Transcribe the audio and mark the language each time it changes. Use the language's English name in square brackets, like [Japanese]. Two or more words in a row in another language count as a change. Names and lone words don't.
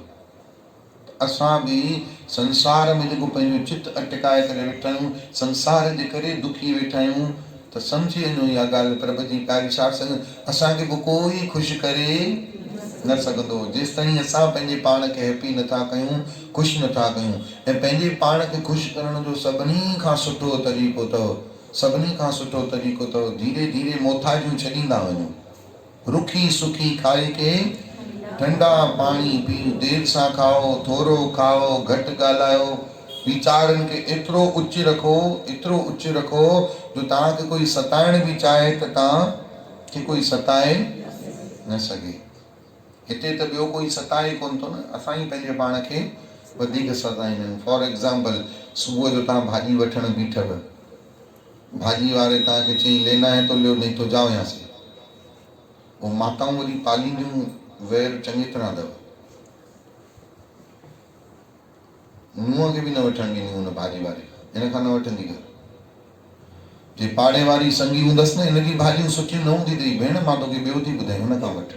[Sindhi] असां बि संसार में जेको पंहिंजो चित अटकाए करे वेठा आहियूं, संसार जे करे दुखी वेठा आहियूं, त सम्झी वञो इहा ॻाल्हि प्रभ जी कारी सां असांखे को कोई ख़ुशि करे न सघंदो जेसि ताईं असां पंहिंजे पाण खे हैप्पी नथा कयूं, ख़ुशि नथा कयूं। ऐं पंहिंजे पाण खे ख़ुशि करण जो सभिनी खां सुठो तरीक़ो अथव, सभिनी खां सुठो तरीक़ो अथव, धीरे धीरे मोथाजियूं छॾींदा वञो। [Hindi] रुखी सुखी खाई के ठंडा पानी पीओ, [Sindhi] देर सां खाओ, थोरो खाओ, घटि ॻाल्हायो, वीचारनि खे एतिरो उच रखो, एतिरो उच रखो जो तव्हांखे कोई सताइण बि चाहे त तव्हांखे कोई सताए न सघे। हिते त ॿियो कोई सताए कोन थो न, असां ई पंहिंजे पाण खे वधीक सताईंदा आहियूं। [English] for example, [Sindhi] सुबुह जो तव्हां भाॼी वठणु बीठव, भाॼी वारे तव्हांखे चई [Hindi] लेना है तो लियो नहीं तो जाओ यहाँ से। [Sindhi] वो माताऊं वरी पालींदियूं वैर चङी तरह अथव, नुंहं खे बि न वठणु ॾींदियूं हुन भाॼी वारे, हिन खां न वठंदी घर। जे पाड़े वारी संगी हूंदसि न, हिनजी भाॼियूं सुठियूं न हूंदी अथई, भेण मां तोखे ॿियो थी ॿुधाई, हुन खां वठ।